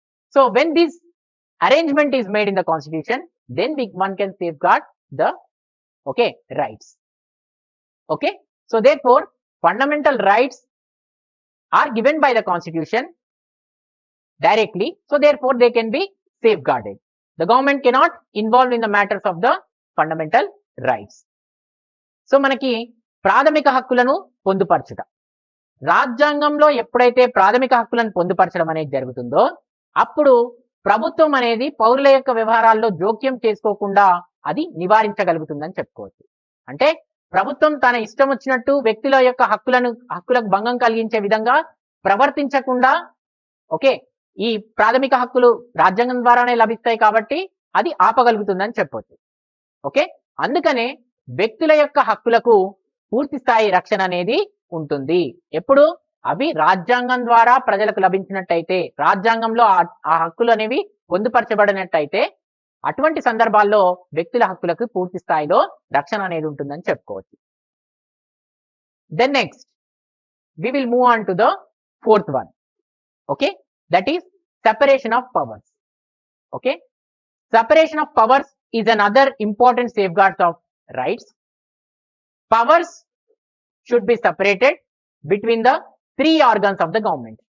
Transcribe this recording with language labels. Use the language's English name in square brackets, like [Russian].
[English] So when this arrangement is made in the constitution, then one can safeguard the rights. Okay, so therefore fundamental rights are given by the constitution directly, so therefore they can be safeguarded. The government cannot involve in the matters of the fundamental rights. [Telugu] So మనకి ప్రాథమిక హక్కులను పొందుపరచుట, రాజ్యాంగంలో ఎప్పుడైతే ప్రాథమిక హక్కులను పొందుపరచడం అనేది జరుగుతుందో అప్పుడు ప్రభుత్వం అనేది పౌరుల యొక్క వ్యవహారాల్లో జోక్యం చేసుకోకుండా అది నివారించగలుగుతుందని చెప్పుకోవచ్చు. అంటే ప్రభుత్వం తన ఇష్టం వచ్చినట్టు వ్యక్తుల యొక్క హక్కులకు భంగం కలిగించే విధంగా ప్రవర్తించకుండా ఈ ప్రాథమిక హక్కులు రాజ్యాంగం ద్వారానే లభిస్తాయి కాబట్టి అది ఆపగలుగుతుందని చెప్పవచ్చు. అందుకనే వ్యక్తుల యొక్క హక్కులకు పూర్తి స్థాయి రక్షణ అనేది ఉంటుంది. ఎప్పుడు అవి రాజ్యాంగం ద్వారా ప్రజలకు లభించినట్టయితే, రాజ్యాంగంలో ఆ హక్కులు అనేవి పొందుపరచబడినట్టయితే అటువంటి సందర్భాల్లో వ్యక్తుల హక్కులకు పూర్తి స్థాయిలో రక్షణ అనేది ఉంటుందని చెప్పుకోవచ్చు. [English] Then next we will move on to the fourth one. That is separation of powers. Separation of powers is another important safeguard of rights. powers should be separated between the three organs of the government.